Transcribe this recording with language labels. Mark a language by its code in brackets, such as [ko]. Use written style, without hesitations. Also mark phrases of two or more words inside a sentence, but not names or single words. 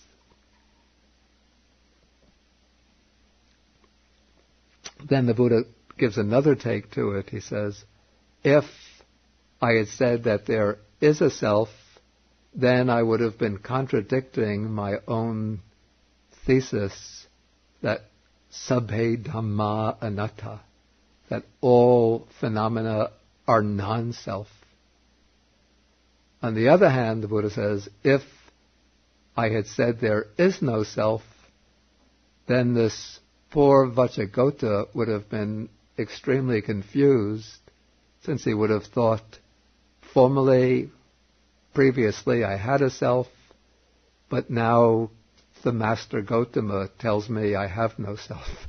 [en] Then the Buddha gives another take to it. He says, if I had said that there is a self, then I would have been contradicting my own thesis that [pi] sabhe dhamma anatta, [en] that all phenomena are non-self. On the other hand, the Buddha says, if I had said there is no self, then this poor Vajjhagota would have been extremely confused, since he would have thought, previously I had a self, but now the Master Gotama tells me I have no self.